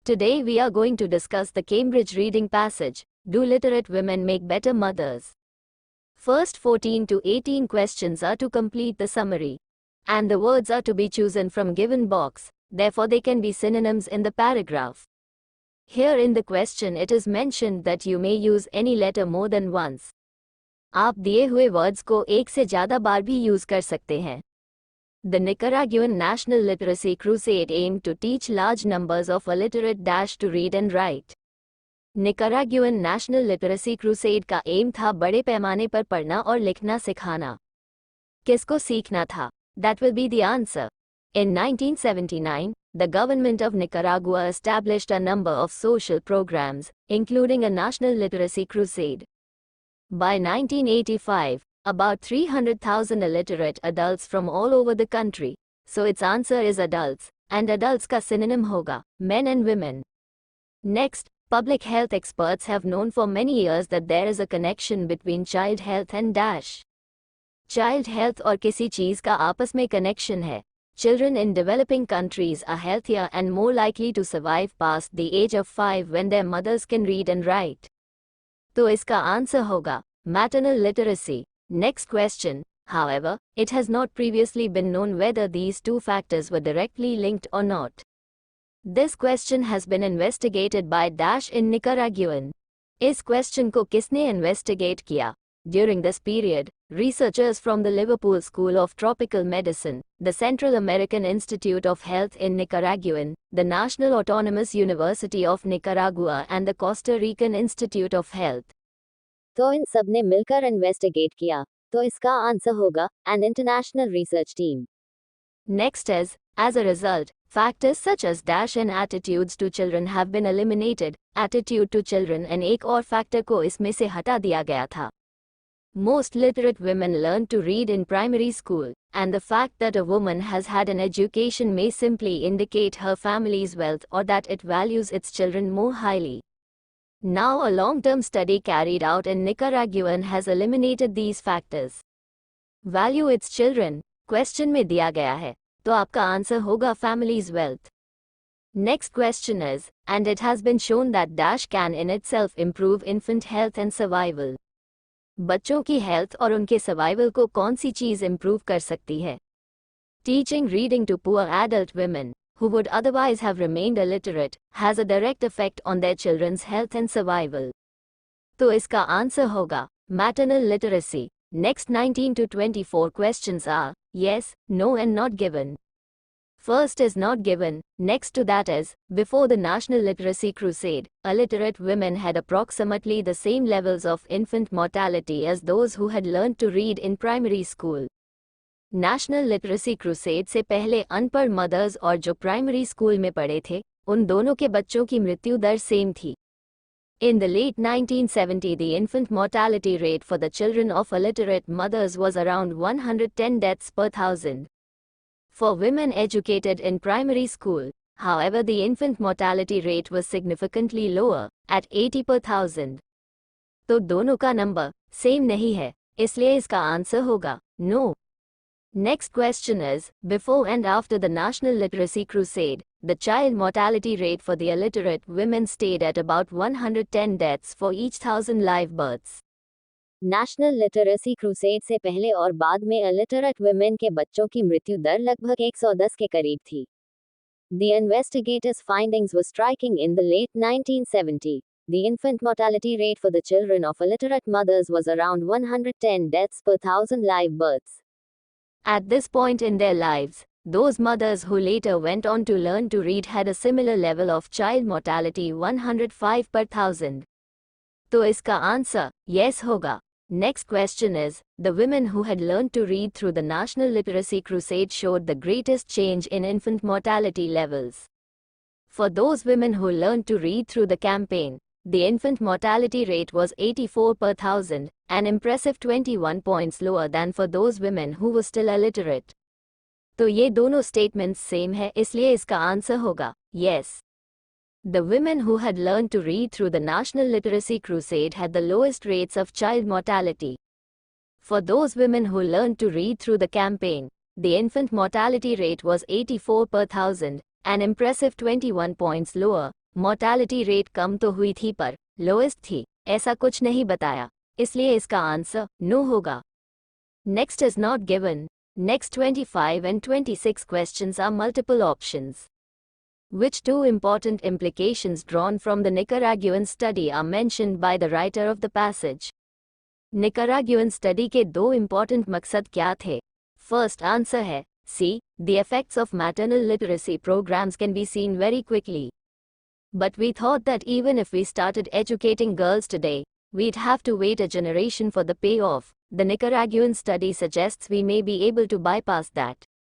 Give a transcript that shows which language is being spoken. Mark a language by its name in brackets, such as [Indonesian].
[English] Today we are going to discuss the Cambridge reading passage, Do Literate Women Make Better Mothers? First 14 to 18 questions are to complete the summary. And the words are to be chosen from given box, therefore they can be synonyms in the paragraph. Here in the question it is mentioned that you may use any letter more than once. [Hindi] आप दिए हुए words को एक से ज़्यादा बार भी use कर सकते हैं. [English] The Nicaraguan National Literacy Crusade aimed to teach large numbers of illiterate to read and write. [Hindi] Nicaraguan National Literacy Crusade का एम था बड़े पैमाने पर पढ़ना और लिखना सिखाना. किसको सीखना था? [English] That will be the answer. In 1979, the government of Nicaragua established a number of social programs, including a national literacy crusade. By 1985, about 300,000 illiterate adults from all over the country, so its answer is adults, and adults [Hindi] का [English] synonym [Hindi] होगा [English] men and women. Next, public health experts have known for many years that there is a connection between child health and child health [Hindi] और किसी चीज़ का आपस में [English] connection है. Children in developing countries are healthier and more likely to survive past the age of 5 when their mothers can read and write. [Hindi] तो इसका answer होगा [English] maternal literacy. Next question, however, it has not previously been known whether these two factors were directly linked or not. This question has been investigated by in Nicaraguan. [Hindi] इस question को किसने investigate किया? [English] During this period, researchers from the Liverpool School of Tropical Medicine, the Central American Institute of Health in Nicaraguan, the National Autonomous University of Nicaragua and the Costa Rican Institute of Health. [Hindi] तो इन सब ने मिलकर investigate किया, तो इसका answer होगा [English] an international research team. Next is, as a result, factors such as and attitudes to children have been eliminated. Attitude to children and [Hindi] एक और factor को इसमें से हटा दिया गया था. [English] Most literate women learn to read in primary school, and the fact that a woman has had an education may simply indicate her family's wealth or that it values its children more highly. Now a long-term study carried out in Nicaraguan has eliminated these factors. Value its children, [Hindi] question में दिया गया है, तो आपका answer होगा [English] family's wealth. Next question is, and it has been shown that can in itself improve infant health and survival. [Hindi] बच्चों की health और उनके सर्वाइवल को कौन सी चीज़ इम्प्रूव कर सकती है? [English] Teaching reading to poor adult women, who would otherwise have remained illiterate, has a direct effect on their children's health and survival. [Hindi] तो इसका आंसर होगा [English] maternal literacy. Next 19 to 24 questions are yes, no and not given. First is not given. Next to that is, before the National Literacy Crusade, illiterate women had approximately the same levels of infant mortality as those who had learned to read in primary school. [Hindi] National Literacy Crusade से पहले अनपढ़ mother's और जो primary school में पढ़े थे, उन दोनों के बच्चों की मृत्यु दर सेम थी. [English] In the late 1970s, the infant mortality rate for the children of illiterate mothers was around 110 deaths per thousand. For women educated in primary school, however, the infant mortality rate was significantly lower, at 80 per thousand. [Hindi] तो दोनों का number same नहीं है, इसलिए इसका answer होगा no. [English] Next question is, before and after the National Literacy Crusade, the child mortality rate for the illiterate women stayed at about 110 deaths for each 1,000 live births. [Hindi] National Literacy Crusade से पहले और बाद में [English] illiterate women [Hindi] के बच्चों की मृत्यु दर लगभग 110 के करीब थी. [English] The investigators' findings were striking in the late 1970s. The infant mortality rate for the children of illiterate mothers was around 110 deaths per 1,000 live births. At this point in their lives, those mothers who later went on to learn to read had a similar level of child mortality 105 per 1,000. [Hindi] तो इसका answer yes होगा. [English] Next question is, the women who had learned to read through the National Literacy Crusade showed the greatest change in infant mortality levels. For those women who learned to read through the campaign, the infant mortality rate was 84 per 1,000, an impressive 21 points lower than for those women who were still illiterate. [Hindi] तो ये दोनों statements same है, इसलिए इसका answer होगा yes. [English] The women who had learned to read through the National Literacy Crusade had the lowest rates of child mortality. For those women who learned to read through the campaign, the infant mortality rate was 84 per 1,000, an impressive 21 points lower, [Hindi] mortality rate कम तो हुई थी पर lowest थी, ऐसा कुछ नहीं बताया, इसलिए इसका आंसर नो होगा। [English] Next is not given. Next 25 and 26 questions are multiple options. Which two important implications drawn from the Nicaraguan study are mentioned by the writer of the passage? [Hindi] Nicaraguan study के दो important मकसद क्या थे? [English] First answer है C. The effects of maternal literacy programs can be seen very quickly. But we thought that even if we started educating girls today, we'd have to wait a generation for the payoff. The Nicaraguan study suggests we may be able to bypass that.